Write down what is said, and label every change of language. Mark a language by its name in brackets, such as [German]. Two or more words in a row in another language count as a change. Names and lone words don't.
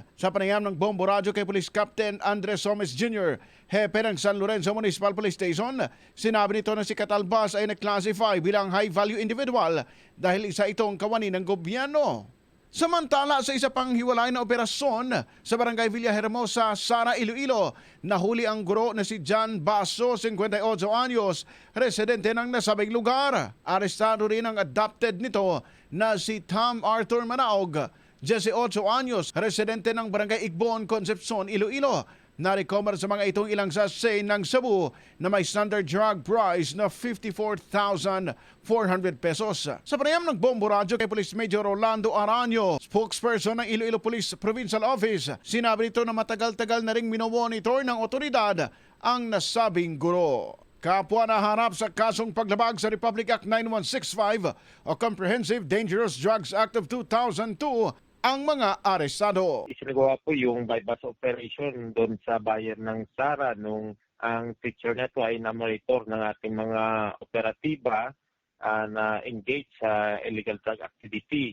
[Filipino] Sa panayam ng bombo radyo kay Police Captain Andres Somes Jr., hepe ng San Lorenzo Municipal Police Station, sinabi nito na si Catalbas ay na-classify bilang [English] high-value individual [Filipino] dahil isa itong kawani ng gobyerno. Samantala, sa isa pang hiwalay na operasyon sa Barangay Villahermosa, Sara, Iloilo, nahuli ang guro na si John Basso, 58 anyos, residente ng nasabing lugar. Arestado rin ang adopted nito na si Tom Arthur Manaog, 18 anyos, residente ng Barangay Igbon, Concepcion, Iloilo. Na-recover sa mga itong ilang sachet ng sabu na may [English] standard drug price [Filipino] na 54,400 pesos. Sa panayam ng bombo radyo kay Police Major Rolando Aranyo, spokesperson ng Iloilo Police Provincial Office, sinabi nito na matagal-tagal na ring minomonitor ng otoridad ang nasabing guro. Kapwa na harap sa kasong paglabag sa Republic Act 9165 o Comprehensive Dangerous Drugs Act of 2002, ang mga arestado. Isinagawa po yung [English] bypass operation [Filipino] doon sa bayan ng Sara nung ang teacher nito ay na-monitor ng ating mga operatiba na engage sa [English] illegal drug activity.